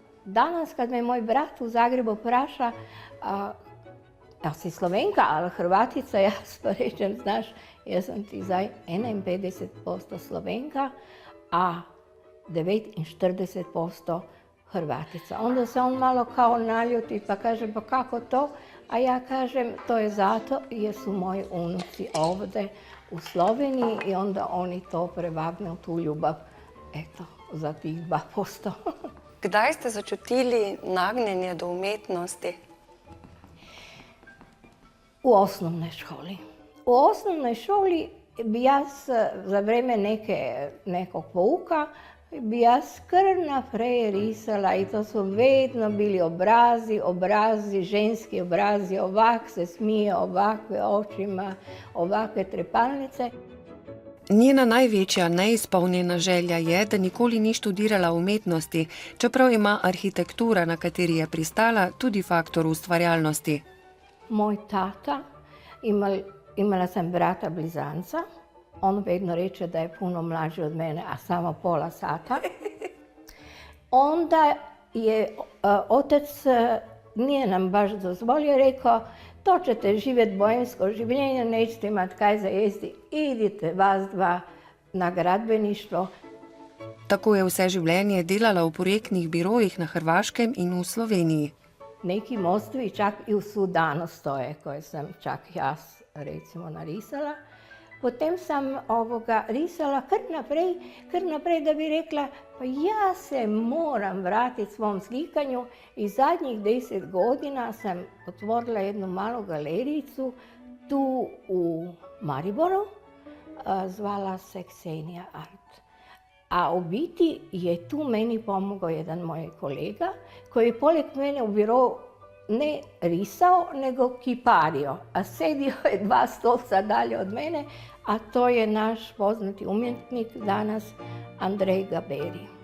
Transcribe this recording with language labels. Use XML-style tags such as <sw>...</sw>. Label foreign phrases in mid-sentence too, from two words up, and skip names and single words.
<hr>danas kad me moj brat u Zagrebu praša, ja si Slovenka, ali Hrvatica, ja pa rečem, znaš,</hr> <sl>jaz sam ti zdaj</sl> <hr>51% Slovenka, a 49% Hrvatica. Onda se on malo kao naljuti pa kaže, pa kako to? A ja kažem, to je zato jer su moji unuci ovdje u Sloveniji i onda oni to prevagnu, tu ljubav, eto, za tih 2%.</hr> <sl>Kdaj ste začutili nagnjenje do umetnosti?</sl> <hr>U osnovnoj školi. U osnovnoj školi bi jaz za vreme nekog pouka bi jaz</hr> <sl>kar naprej risala</sl> <hr>i to su vedno bili obrazi, ženski obrazi, ovak se smije, ovakve očima, ovakve trepalnice.</hr> <sl>Njena največja neizpolnjena želja je, da nikoli ni študirala umetnosti, čeprav ima arhitektura, na kateri je pristala, tudi faktor ustvarjalnosti.</sl> <hr>Moj tata, imala sam brata blizanca, on vedno reče da je puno mlađi od mene, a samo pola sata. Onda je otac nije nam baš dozvolio, rekao, to ćete živjeti boemsko življenje, nećete imati kaj za jesti, idite vas dva na gradbeništvo.</hr> <sl>Tako je vse življenje delala v projektnih birojih na Hrvaškem in v Sloveniji.</sl> <hr>Neki mostovi čak i u Sudanu stoje, koje sam čak jaz recimo narisala. Potem sam</hr> <sl>risala kar naprej</sl> <hr>da bi rekla, pa ja se moram vratiti svom slikanju i zadnjih 10 godina sam otvorila jednu malu galerijicu tu u Mariboru, zvala se Ksenija Art. A u biti je tu meni pomogao jedan moj kolega koji je poleg mene u birovu ne risao, nego kipario, a sedio je 2 stolca dalje od mene, a to je naš poznati umjetnik danas Andrej Gaberi.</hr>